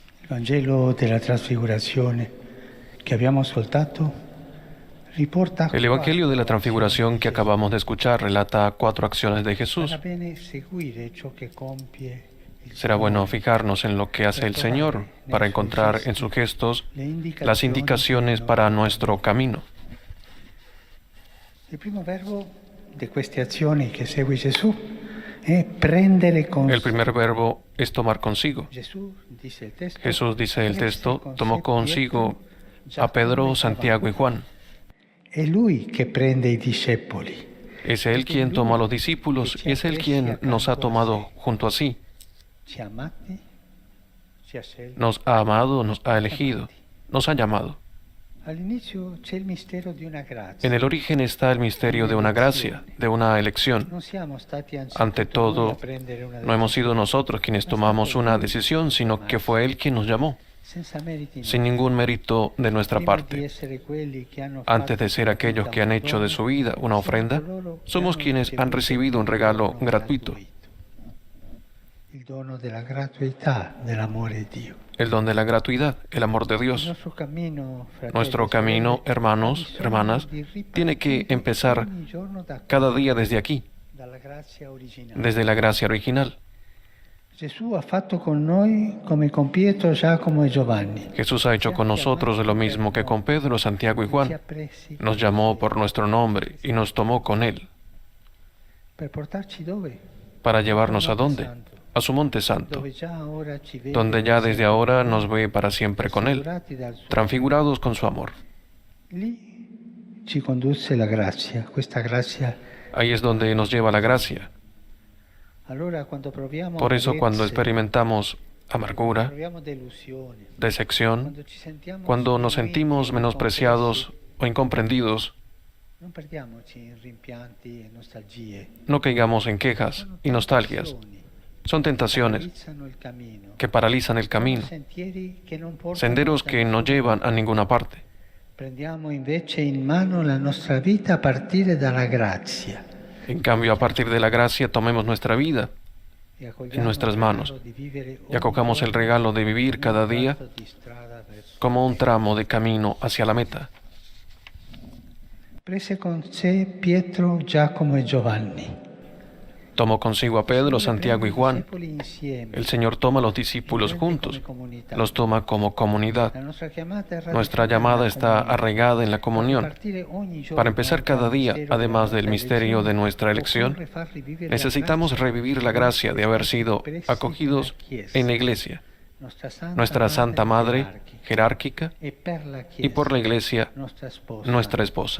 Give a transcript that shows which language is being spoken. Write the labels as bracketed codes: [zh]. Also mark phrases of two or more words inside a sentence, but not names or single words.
[it] Vangelo della Trasfigurazione che abbiamo ascoltato riporta [es] El Evangelio de la Transfiguración que acabamos de escuchar relata 4 acciones de Jesús. [it] Sarà bene seguire ciò che compie il [es] Será bueno [it] Signore [es] fijarnos en lo que hace el Señor para encontrar en sus gestos [it] le [es] las indicaciones para nuestro camino. [it] Il primo verbo di queste azioni che segue Gesù è prendere con [es] El primer verbo es tomar consigo. [it] Gesù dice il testo, [es] Jesús, dice el texto, [it] con [es] tomó [it] sé [es] consigo [it] Pietro, [es] a Pedro, [it] Giacomo e [es] Santiago y Juan. [it] È lui che prende i discepoli. [es] Es Él quien toma a los discípulos y es Él quien nos ha tomado junto a sí. [it] Ci ha amati, ci ha scelto. [es] Nos ha amado, nos ha elegido, nos ha llamado. [it] All'inizio c'è il mistero di una grazia. [es] En el origen está el misterio de una gracia, de una elección. [it] Non siamo stati [es] Ante [it] anzitutto noi [es] todo, [it] a prendere una [es] no hemos sido nosotros quienes tomamos una decisión, sino que fue Él quien nos llamó, [it] senza meriti [es] sin ningún mérito de nuestra [it] Prima di [es] parte. [it] essere quelli che hanno [es] Antes [it] fatto [es] de ser aquellos que han hecho de su vida una ofrenda, somos quienes han recibido un regalo gratuito, [it] il dono della gratuità dell'amore di Dio. [es] el don de la gratuidad, el amor de [it] Il [es] Dios. [it] nostro cammino, fratelli [es] Nuestro [it] e [es] camino, [it] sorelle, [es] hermanos, [it] ha bisogno [es] hermanas, [it] di ripartire [es] tiene que empezar [it] ogni giorno da [es] cada día desde aquí, [it] dalla grazia originale. [es] desde la gracia original. [it] Gesù ha fatto con noi come con Pietro, Giacomo e Giovanni. [es] Jesús ha hecho con nosotros lo mismo que con Pedro, Santiago y [it] Ci ha [es] Juan. [it] presi [es] Nos llamó por nuestro nombre y nos tomó con Él. [it] per portarci dove? [es] ¿Para llevarnos a dónde? A su monte santo, [it] Dove già ora ci vede [es] donde ya desde ahora nos ve para siempre con Él, [it] assicurati dal suo [es] transfigurados con su amor. [it] Lì ci condusse la grazia, questa grazia. [es] Ahí es donde nos lleva la gracia. [it] Allora, quando proviamo [es] Por eso cuando [it] amarezze, [es] experimentamos amargura, [it] proviamo delusioni, [es] decepción, [it] quando ci sentiamo [es] cuando nos [it] sminuiti [es] sentimos [it] e [es] menospreciados o incomprendidos, non perdiamoci in rimpianti e nostalgie. no caigamos en quejas y nostalgias. Son tentaciones [it] Paralizzano il cammino. [es] que paralizan el camino, [it] Sentieri che non portano [es] senderos [it] da [es] que no [it] nessuna [es] llevan a ninguna parte. [it] Prendiamo invece in mano la nostra vita a partire dalla grazia [es] En cambio, a partir de la gracia, tomemos nuestra vida [it] e accogliamo [es] en nuestras [it] il [es] manos [it] regalo di vivere [es] y acogamos el [it] ogni [es] regalo de vivir [it] giorno [es] cada [it] un [es] día [it] tratto di strada verso [es] como un [it] te. [es] tramo de camino hacia la meta. [it] Prese con sé Pietro, Giacomo e Giovanni. [es] Tomó consigo a Pedro, Santiago y Juan. El El Señor toma a los discípulos juntos, los toma como comunidad. Nuestra llamada está arraigada en la comunión. Para empezar cada día, además del misterio de nuestra elección, necesitamos revivir la gracia de haber sido acogidos en la Iglesia, nuestra Santa Madre jerárquica, y por la Iglesia, nuestra esposa.